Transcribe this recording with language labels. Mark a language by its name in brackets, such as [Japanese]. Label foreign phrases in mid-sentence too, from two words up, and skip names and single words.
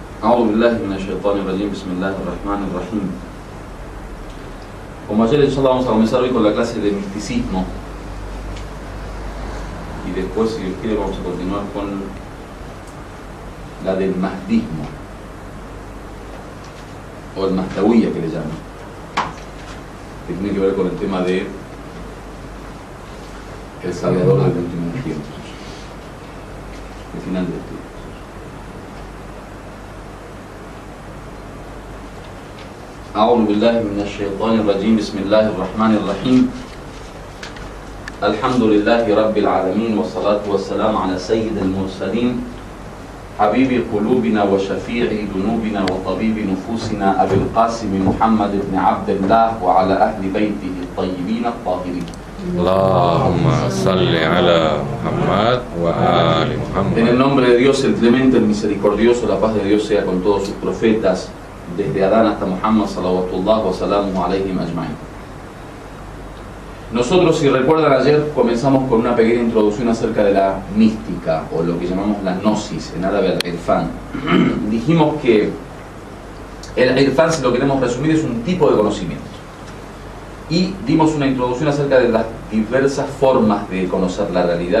[Arabic] أعوذ بالله من الشيطان الرجيم، بسم الله الرحمن الرحيم. [Spanish] Como ayer, inshallah, vamos a comenzar hoy con la clase de misticismo. Y después, si Dios quiere, vamos a continuar con la del mahdismo, o el mahdawiya que le llaman, que tiene que ver con el tema de el salvador del último tiempo, el final del tiempo. [Arabic] أعوذ بالله من الشيطان الرجيم بسم الله الرحمن الرحيم الحمد لله رب العالمين والصلاة والسلام على سيد المرسلين حبيب قلوبنا وشفيع ذنوبنا وطبيب نفوسنا أبي القاسم محمد بن عبد الله وعلى أهل بيته الطيبين الطاهرين. اللهم صل على محمد وآل محمد. [Spanish] En el nombre de Dios, el clemente, el misericordioso, la paz de Dios sea con todos sus profetas, desde Adán hasta Muhammad [Arabic] صلوات الله وسلامه عليهم أجمعين. [Spanish] Nosotros, si recuerdan, ayer comenzamos con una pequeña introducción acerca de la mística, o lo que llamamos la gnosis, en árabe al-irfan. Dijimos que el irfan, si lo queremos resumir, es un tipo de conocimiento. Y dimos una introducción acerca de las diversas formas de conocer la realidad.